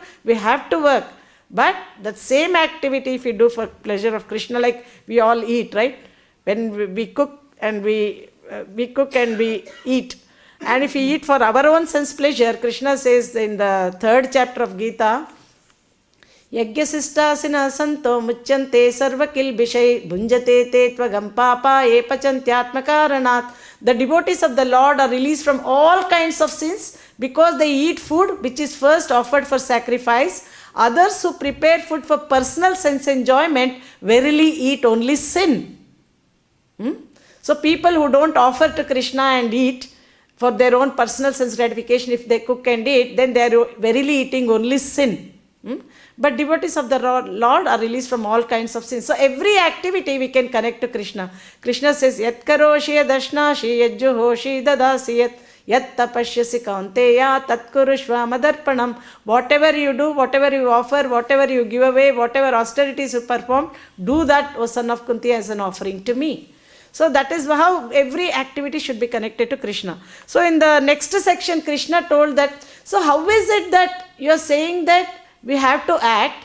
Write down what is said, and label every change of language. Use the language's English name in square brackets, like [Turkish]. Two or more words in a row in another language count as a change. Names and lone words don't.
[English] We have to work. But that same activity, if you do for pleasure of Kṛṣṇa, like we all eat, right? When we cook and we eat. And if we eat for our own sense pleasure, Kṛṣṇa says in the 3rd chapter of Gita, [Sanskrit] यज्ञशिष्टाशिनः सन्तो मुच्यन्ते सर्वकिल्बिषैः भुञ्जते ते त्वघं पापा ये पचन्ति आत्मकारणात्. [English] The devotees of the Lord are released from all kinds of sins because they eat food which is first offered for sacrifice. Others who prepare food for personal sense enjoyment verily eat only sin. So people who don't offer to Kṛṣṇa and eat for their own personal sense gratification, if they cook and eat, then they are verily eating only sin. But devotees of the Lord are released from all kinds of sins. So every activity we can connect to Kṛṣṇa. [Sanskrit] Kṛṣṇa says, यत् करोषि यदश्नासि यज्जुहोषि ददासि यत् तपस्यसि कौन्तेय तत् कुरुष्व मदर्पणम्. [English] Whatever you do, whatever you offer, whatever you give away, whatever austerities you perform, do that, O son of Kunti, as an offering to me. So that is how every activity should be connected to Krishna. So in the next section, Krishna told that, so how is it that you are saying that we have to act?